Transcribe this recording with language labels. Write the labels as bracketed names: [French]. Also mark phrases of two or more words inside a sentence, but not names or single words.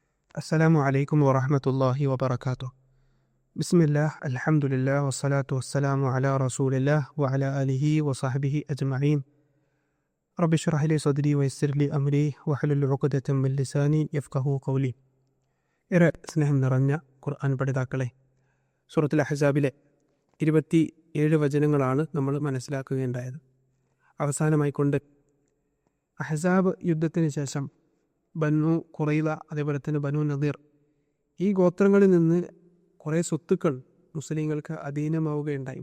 [Arabic] السلام عليكم ورحمة الله وبركاته. بسم الله الحمد لله والصلاة والسلام على رسول الله وعلى آله وصحبه أجمعين. رب اشرح لي صدري ويسر لي أمري واحلل عقدة من لساني يفقهوا قولي. [Malayalam] ഏറെ സ്നേഹം നിറഞ്ഞ ഖുർആൻ പഠിതാക്കളെ, സൂറത്തുൽ അഹ്സാബിലെ 27 വചനങ്ങളാണ് നമ്മൾ മനസ്സിലാക്കുകയുണ്ടായത്. അവസാനമായിക്കൊണ്ട് അഹ്സാബ് യുദ്ധത്തിന് ശേഷം ബനു ഖുറൈള, അതേപോലെ തന്നെ ബനു നദീർ, ഈ ഗോത്രങ്ങളിൽ നിന്ന് കുറേ സ്വത്തുക്കൾ മുസ്ലിങ്ങൾക്ക് അധീനമാവുകയുണ്ടായി.